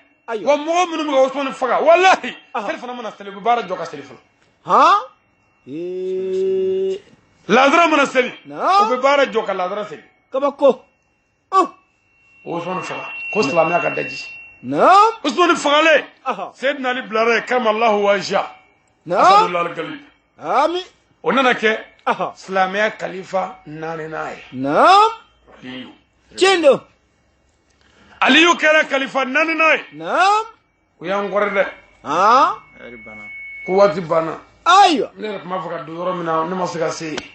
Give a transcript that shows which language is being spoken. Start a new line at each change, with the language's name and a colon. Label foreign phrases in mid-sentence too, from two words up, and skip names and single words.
Bambara: Wa mɔgɔ minnu bɛ ka Usmane faga walahi seli fana mana seli u bɛ baara jɔ ka seli fɔlɔ. Ladara mana seli u bɛ baara jɔ ka ladara seli. Kabako. Usmane faga ko silamɛya ka daji. Naam. Usmane fagalen Seydina Ali bilara ye
Arabic: كرم الله وجهه.
Bambara: Naam.
Arabic: أسد الله الغالب.
Bambara: Amin. O nana kɛ silamɛya kalifa 4nan ye. Naam. Aliyu. Tiɲɛ. Aliyu kɛra kalifa 4nan ye. Naam. U y'an kɔrɔ dɛ. Ko waati banna. Ayiwa. Ne yɛrɛ tun b'a fɛ ka don yɔrɔ min na ne ma se ka se yen.